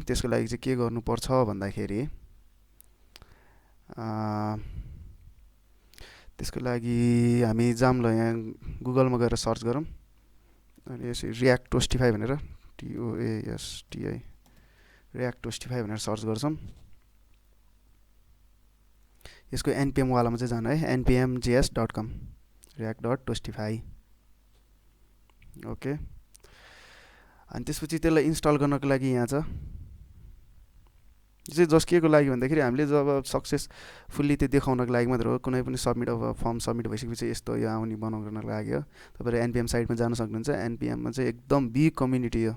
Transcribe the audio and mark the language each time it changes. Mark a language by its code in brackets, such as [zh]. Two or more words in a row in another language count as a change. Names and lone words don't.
[ne] त्यसको लागि चाहिँ के गर्नुपर्छ भन्दाखेरि त्यसको लागि हामी जाम ल यहाँ गुगलमा गएर सर्च गरौँ। अनि यसरी [en] react toastify [ne] भनेर TOASTI [en] react toastify [ne] भनेर सर्च गर्छौँ। यसको npm वालामा चाहिँ जानु है [en] npmjs.com react.toastify। [ne] ओके अनि त्यसपछि त्यसलाई इन्स्टल गर्नको लागि यहाँ छ। यो चाहिँ जस्ट के को लागि भन्दाखेरि हामीले जब सक्सेसफुल्ली त्यो देखाउनको लागि मात्र हो। कुनै पनि सबमिट अब [en] form submit [ne] भइसकेपछि यस्तो यो आउने बनाउनको लागि हो। तपाईँहरू एनपिएम साइटमा जान सक्नुहुन्छ। एनपिएममा चाहिँ एकदम [en] big community [ne] हो।